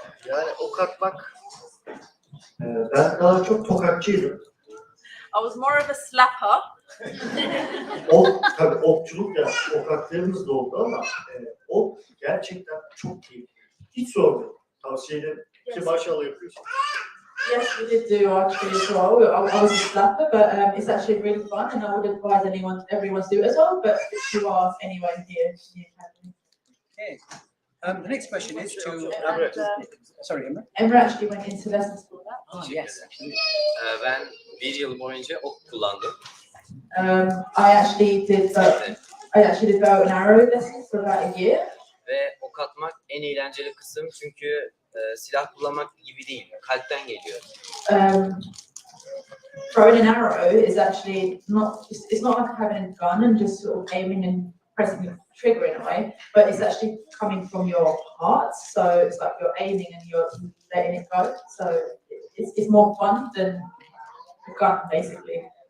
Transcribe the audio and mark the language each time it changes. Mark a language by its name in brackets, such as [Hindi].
[Turkish] Yani ok atmak, ben daha çok tokatçıydım. [English] I was more of a slapper. [Turkish] Tabii okçuluk ya, ok attığımız da oldu ama ok gerçekten çok keyifli. Hiç zor değil. Tavsiye ederim. Ki maşallah yapıyorsun. [English] Yes, we did do archery as well. I was a slapper, but it's actually really fun, and I would advise everyone to do it as well. But you are anyway here in the academy. Okay. The next question is to Emre. sorry, Emre. Emre actually went into lessons for that. Oh yes, actually. [Turkish] Ben bir yıl boyunca ok kullandım. [English] I actually did bow and arrow lessons for about a year. [Turkish] Ve ok atmak en eğlenceli kısım çünkü silah kullanmak gibi değil, kalpten geliyor. [English] Throwing an arrow is actually it's not like having a gun and just sort of aiming and pressing the trigger in a way, but it's actually coming from your heart. So it's like you're aiming and you're letting it go. So it's more fun than a gun, basically.